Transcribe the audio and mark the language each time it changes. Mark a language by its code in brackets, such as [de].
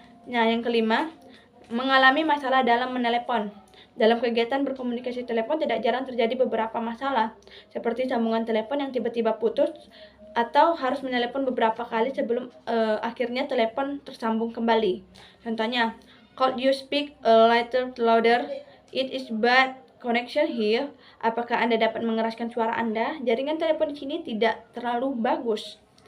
[id] Nah, yang kelima, mengalami masalah dalam menelepon. Dalam kegiatan berkomunikasi telepon tidak jarang terjadi beberapa masalah, seperti sambungan telepon yang tiba-tiba putus atau harus menelepon beberapa kali sebelum akhirnya telepon tersambung kembali. [en] Contohnya, could you speak a little louder? It is bad connection here. [id] Apakah Anda dapat mengeraskan suara Anda? Jaringan telepon di sini tidak terlalu bagus.